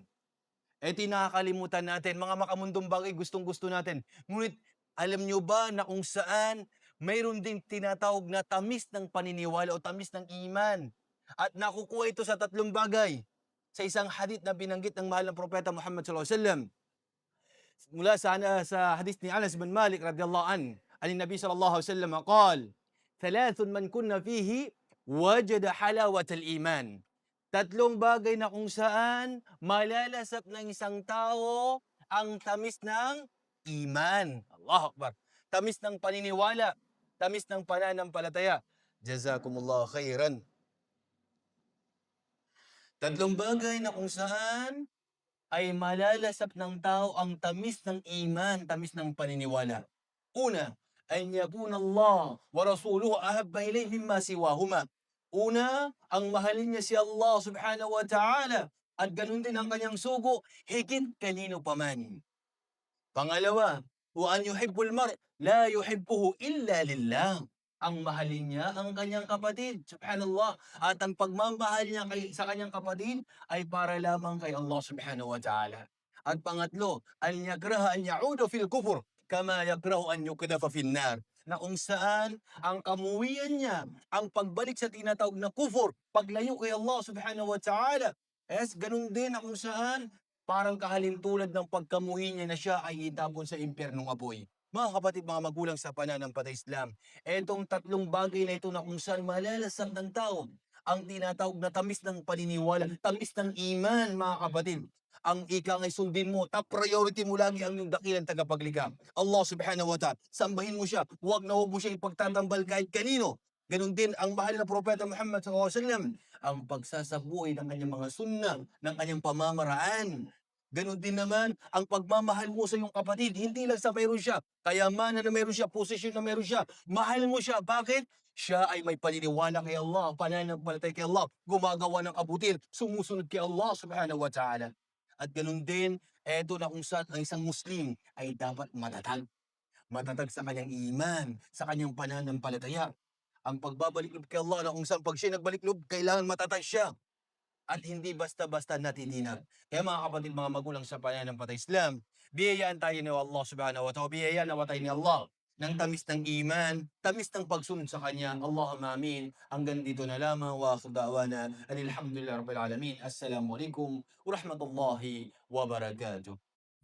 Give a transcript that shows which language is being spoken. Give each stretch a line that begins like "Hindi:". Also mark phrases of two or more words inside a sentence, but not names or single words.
Filipino: Ito'y nakakalimutan natin, mga makamundong bagay gustong-gusto natin. Ngunit alam nyo ba na kung saan mayroon ding tinatawag na tamis ng paniniwala o tamis ng iman. At nakukuha ito sa tatlong bagay. Sa isang hadith na binanggit ng mahal ng propeta Muhammad
Arabic: صلى الله عليه وسلم,
Filipino: mula sa hadith ni Anas bin Malik
Arabic: رضي الله عن النبي صلى الله عليه وسلم قال ثلاث من كن فيه وجد حلاوة الإيمان."
Filipino: Tatlong bagay na kung saan malalasap ng isang tao ang tamis ng iman.
Arabic: الله أكبر.
Filipino: Tamis ng paniniwala, tamis ng pananampalataya.
Arabic: جزاكم الله خيرا.
Filipino: Tatlong bagay na kung saan ay malalasap ng tao ang tamis ng iman, tamis ng paniniwala. Una,
Arabic: أن يكون الله ورسوله أحب إليه مما سواهما.
Filipino: Una, ang mahalin niya si Allah
Arabic: سبحانه وتعالى
Filipino: at ganun din ang kanyang sugo, higit kanino paman. Pangalawa,
Arabic: وأن يحب المرء لا يحبه إلا لله.
Filipino: Ang mahalin niya ang kanyang kapatid, subhanallah. At ang pagmamahal niya sa kanyang kapatid ay para lamang kay Allah
Arabic: سبحانه وتعالى.
Filipino: At pangatlo,
Arabic: أن يكره أن يعود في الكفر كما يكره أن يقذف في النار.
Filipino: Na kung saan ang kamuwian niya, ang pagbalik sa tinatawag na kufur, paglayo kay Allah
Arabic: سبحانه وتعالى.
Filipino: Yes, ganun din na kung saan parang kahalintulad ng pagkamuhi niya na siya ay itapon sa impyernong apoy. Mga kapatid, mga magulang sa pananampalatayang Islam, etong tatlong bagay na ito na kung saan malalasap ng tao ang tinatawag na tamis ng paniniwala, tamis ng iman, mga kapatid. Ang ika ngay sundin mo,
English: top priority
Filipino: mo lagi ang iyong dakilang tagapaglikha.
Arabic: الله سبحانه وتعالى,
Filipino: sambahin mo siya, huwag na huwag mo siya ipagtatambal kahit kanino. Ganun din ang mahal na propeta Muhammad
Arabic: صلى الله عليه وسلم,
Filipino: ang pagsasabuhay ng kanyang mga sunna, ng kanyang pamamaraan. Ganun din naman ang pagmamahal mo sa iyong kapatid, hindi lang sa mayroon siya, kayamanan na mayroon siya, posisyon na mayroon siya, mahal mo siya. Bakit? Siya ay may paniniwala kay Allah, pananampalataya kay Allah, gumagawa ng kabutil, sumusunod kay Allah
Arabic: سبحانه وتعالى.
Filipino: At ganun din, eto na kung saan ang isang Muslim ay dapat matatag. Matatag sa kanyang iman, sa kanyang pananampalataya. Ang pagbabalik loob kay Allah na kung saan pag siya nagbalik loob, kailangan matatag siya at hindi basta-basta natitinag. Kaya mga kapatid, mga magulang sa pananampalatayang Islam, biyayaan tayo ni Allah
Arabic: سبحانه وتعالى,
Filipino: biyayaan nawa tayo ni Allah ng tamis ng iman, tamis ng pagsunod sa Kanya.
Arabic: اللهم آمين.
Filipino: Hanggang dito na lamang.
Arabic: وآخر دعوانا الحمد لله رب العالمين. السلام عليكم ورحمة الله وبركاته.